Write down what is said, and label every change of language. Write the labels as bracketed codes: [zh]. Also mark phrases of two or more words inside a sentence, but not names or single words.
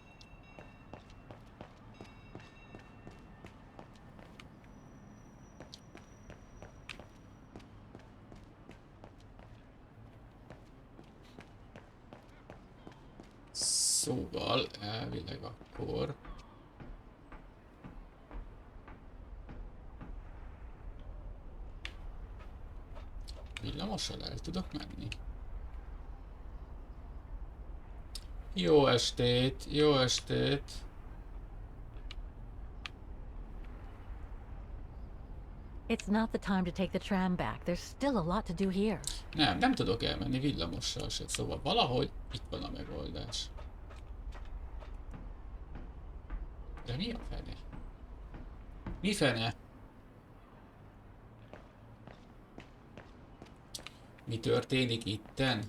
[hu] Szóval elvileg akkor villamossal el tudok menni. Jó estét, jó estét. [en] It's not the time to take the tram back. There's still a lot to do here. [hu] Nem tudok elmenni villamossal se, szóval valahogy itt van a megoldás. De mi a fene? Mi fene? Mi történik itten?